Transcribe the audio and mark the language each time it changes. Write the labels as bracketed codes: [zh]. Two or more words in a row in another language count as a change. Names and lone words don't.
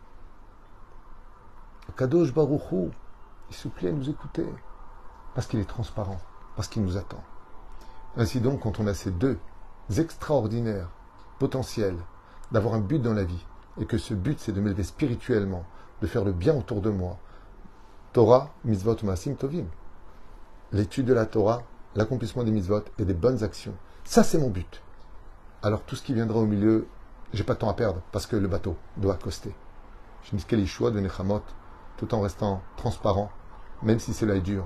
[he] קדוש ברוך הוא, [fr] il se plaît à nous écouter. Parce qu'il est transparent, parce qu'il nous attend. Ainsi donc, quand on a ces deux extraordinaires potentiels d'avoir un but dans la vie, et que ce but c'est de m'élever spirituellement, de faire le bien autour de moi, [he] תורה, מצוות, מעשים, טובים. [fr] L'étude de la Torah, l'accomplissement des mitzvot et des bonnes actions. Ça c'est mon but. Alors tout ce qui viendra au milieu, j'ai pas de temps à perdre, parce que le bateau doit accoster. Je dis quel choix de Nechamot, tout en restant transparent, même si cela est dur.